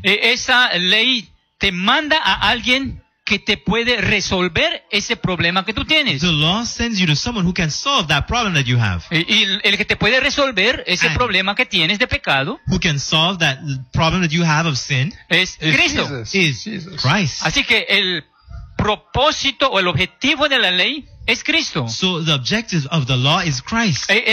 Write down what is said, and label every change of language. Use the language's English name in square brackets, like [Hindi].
[Spanish] esa ley te manda a alguien que te puede resolver ese problema que tú tienes. [English] The law sends you to someone who can solve that problem that you have. [Spanish] Y el que te puede resolver ese and problema que tienes de pecado, [English] who can solve that problem that you have of sin, [Spanish] es Cristo. [English] Is Jesus. Christ. [Spanish] Así que el propósito o el objetivo de la ley es Cristo. [English] So the objective of the law is Christ.